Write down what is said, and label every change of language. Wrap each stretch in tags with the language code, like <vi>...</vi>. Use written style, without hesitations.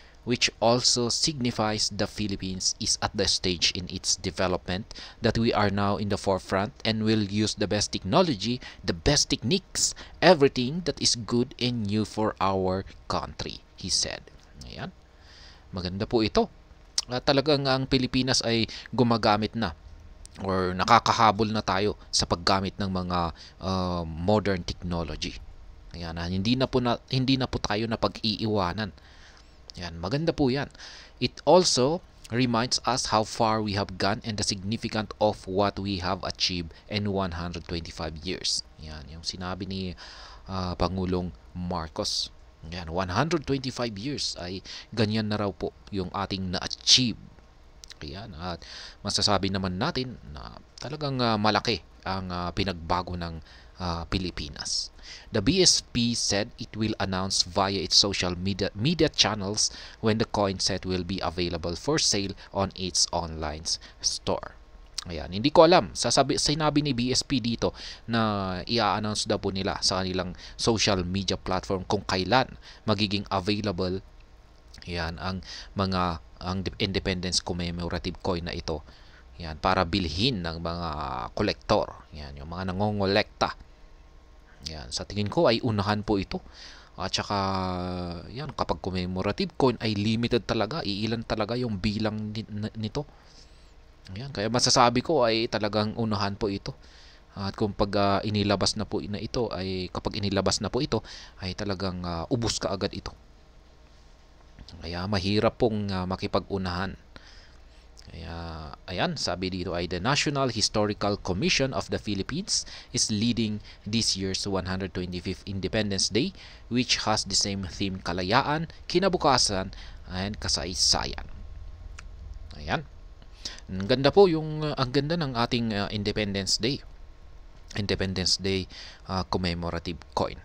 <en>which also signifies the Philippines is at the stage in its development that we are now in the forefront and will use the best technology, the best techniques, everything that is good and new for our country, he said.</en> <tl>Ayan. Maganda po ito. Talagang ang Pilipinas ay gumagamit na or nakakahabol na tayo sa paggamit ng mga modern technology. Ayan, hindi na po tayo na pag-iiwanan. Yan, maganda po yan.</tl> <en>It also reminds us how far we have gone and the significance of what we have achieved in 125 years.</en> <tl>Yan, yung sinabi ni Pangulong Marcos. Yan, 125 years ay ganyan na raw po yung ating na-achieve. Yan, at masasabi naman natin na talagang malaki ang pinagbago ng Pilipinas.</tl> <en>The BSP said it will announce via its social media channels when the coin set will be available for sale on its online store.</en> <tl>Ayan, hindi ko alam. Sinabi ni BSP dito na i-announce daw po nila sa kanilang social media platform kung kailan magiging available yan ang Independence Commemorative Coin na ito. Yan, para bilhin ng mga kolektor. Yan, yung mga nangongolekta. Yan, sa tingin ko ay unahan po ito. At saka, yan, kapag commemorative coin ay limited talaga. Iilan talaga yung bilang nito. Yan, kaya masasabi ko ay talagang unahan po ito. At kung pag inilabas na po na ito, ay kapag inilabas na po ito, ay talagang ubos ka agad ito. Kaya mahirap pong makipag-unahan. Kaya, ayan, sabi dito ay</tl> <en>the National Historical Commission of the Philippines is leading this year's 125th Independence Day, which has the same theme, kalayaan, kinabukasan, and kasaysayan. Ayan.</en> <tl>Ang ganda po ang ganda ng ating Independence Day.</tl> <en>Independence Day commemorative coin.</en>